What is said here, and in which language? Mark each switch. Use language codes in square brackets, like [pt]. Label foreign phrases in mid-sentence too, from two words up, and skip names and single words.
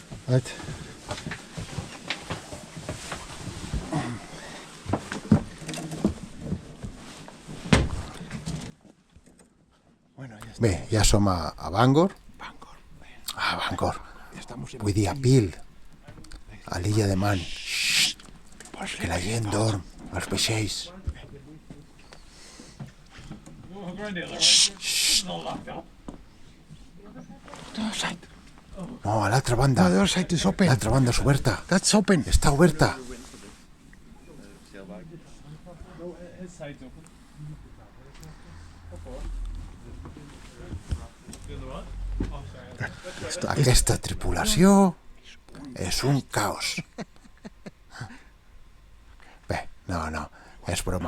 [en] Right. [ca] Bé, ja som a Bangor. A Bangor. Vull dir a Peel, a l'illa de Man. Xxt, que la gent dorm, als vaixells. Xxt. No, a l'altra banda. [en] The other side is open. [ca] L'altra banda és oberta. [en] That's open. [ca] Està oberta. Aquesta tripulació és un caos. Bé, no, és broma.